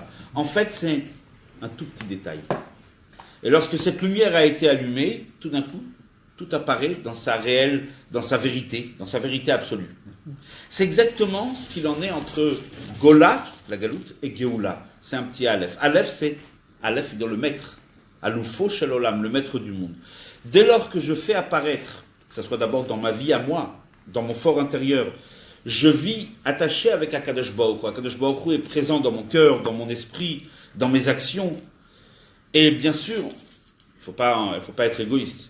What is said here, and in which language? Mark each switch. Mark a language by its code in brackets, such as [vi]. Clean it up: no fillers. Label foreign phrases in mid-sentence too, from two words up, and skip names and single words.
[fr] En fait, c'est un tout petit détail. Et lorsque cette lumière a été allumée, tout d'un coup, tout apparaît dans sa vérité absolue. C'est exactement ce qu'il en est entre Gola, la galoute, et Géoula. C'est un petit Aleph. Aleph dans le maître. [he] אלופו של עולם, [fr] le maître du monde. Dès lors que je fais apparaître, que ce soit d'abord dans ma vie à moi, dans mon fort intérieur, je vis attaché avec [he] הקדוש ברוך הוא. הקדוש ברוך הוא [fr] est présent dans mon cœur, dans mon esprit, dans mes actions. Et bien sûr, il faut pas être égoïste.